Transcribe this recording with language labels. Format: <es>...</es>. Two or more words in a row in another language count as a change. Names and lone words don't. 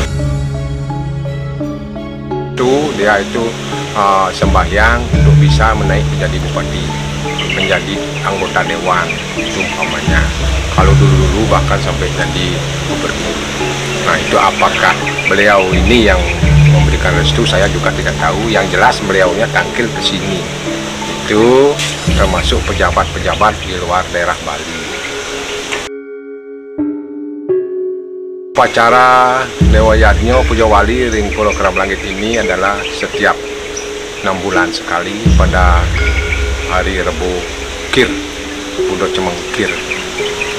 <id>Dia itu sembahyang untuk bisa menaik menjadi bupati, menjadi anggota dewan, itu umpamanya. Kalau dulu bahkan sampai jadi gubernur. Nah, itu apakah beliau ini yang memberikan restu, saya juga tidak tahu. Yang jelas beliaunya tangkil ke sini. Itu termasuk pejabat-pejabat di luar daerah Bali. Upacara Dewa Yadnya Puja Wali Ring Pulau Kerab Langit ini adalah setiap 6 bulan sekali pada hari Rebo Kir, Pudo Cemeng Kir.</id>